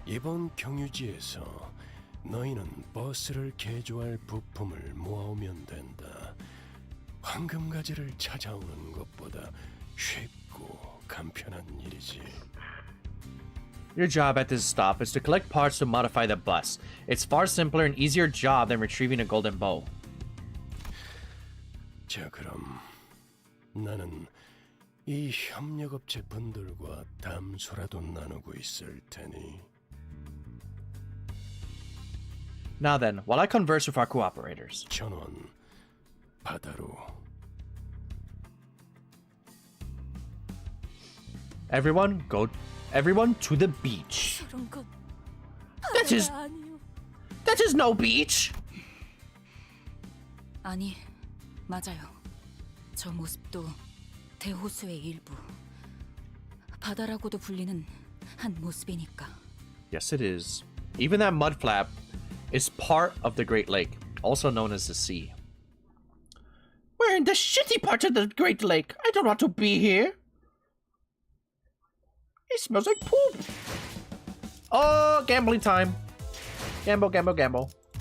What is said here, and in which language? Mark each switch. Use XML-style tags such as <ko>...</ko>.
<ko>이번 경유지에서 너희는 버스를 개조할 부품을 모아오면 된다. 황금가지를 찾아오는 것보다 쉽고 간편한 일이지.</ko> <en>Your job at this stop is to collect parts to modify the bus. It's far simpler and easier job than retrieving a golden bow.</en> <ko>자, 그럼 나는 이 협력업체 분들과 담소라도 나누고 있을 테니.</ko> <en>Now then, while I converse with our cooperators.</en> <ko>전원 바다로.</ko> <en>Everyone to the beach.</en> <ko>그런 건 아니요.</ko> <en>That is no beach.</en> <ko>아니, 맞아요. 저 모습도 대호수의 일부. 바다라고도 불리는 한 모습이니까.</ko> <en>Yes, it is. Even that mud flap is part of the Great Lake, also known as the sea. We're in the shitty part of the Great Lake. I don't want to be here. It smells like poop. Oh, gambling time. Gamble, gamble, gamble.</en>